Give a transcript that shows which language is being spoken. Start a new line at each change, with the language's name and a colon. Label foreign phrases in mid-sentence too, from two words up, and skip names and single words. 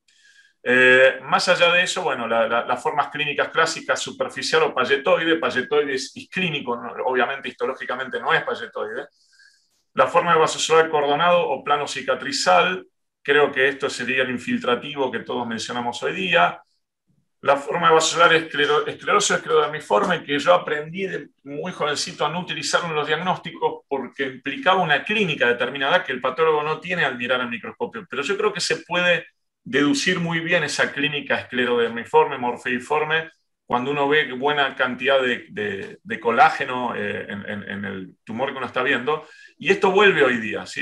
Spanish: Más allá de eso, bueno, las formas clínicas clásicas, superficial o palletoide es clínico, ¿no? Obviamente histológicamente no es palletoide. La forma de vasocelular cordonado o plano cicatrizal, creo que esto sería el infiltrativo que todos mencionamos hoy día. La forma de vasocelular escleroso esclerodermiforme, que yo aprendí de muy jovencito a no utilizarlo en los diagnósticos porque implicaba una clínica determinada que el patólogo no tiene al mirar al microscopio, pero yo creo que se puede deducir muy bien esa clínica esclerodermiforme, morfeiforme, cuando uno ve buena cantidad de colágeno en el tumor que uno está viendo, y esto vuelve hoy día, ¿sí?